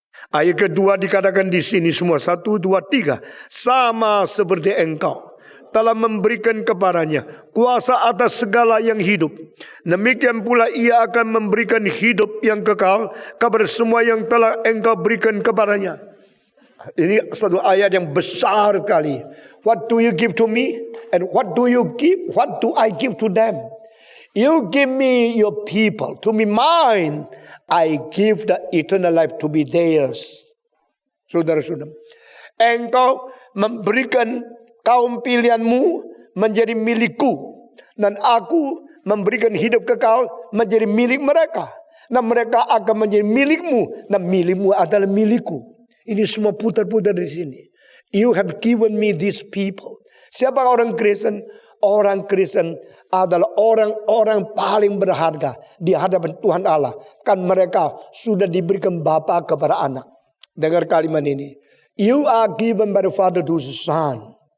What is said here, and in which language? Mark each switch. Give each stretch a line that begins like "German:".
Indonesian: Ayat kedua dikatakan di sini semua 1, 2, 3. Sama seperti engkau telah memberikan kepadanya kuasa atas segala yang hidup. Demikian pula ia akan memberikan hidup yang kekal kepada semua yang telah engkau berikan kepadanya. Ini satu ayat yang besar sekali.
English: What do you give to me? And what do you give? What do I give to them? You give me your people to be mine. I give the eternal life to be theirs.
Indonesian: Saudara-saudara, engkau memberikan kaum pilihanmu menjadi milikku. Dan aku memberikan hidup kekal menjadi milik mereka. Dan mereka akan menjadi milikmu. Dan milikmu adalah milikku. Ini semua putar-putar di sini.
English: You have given me these people.
Indonesian: Siapa orang Kristen? Orang Kristen adalah orang-orang paling berharga di hadapan Tuhan Allah. Kan mereka sudah diberikan Bapa kepada anak. Dengar kalimat ini.
English: You are given by the Father to the Son.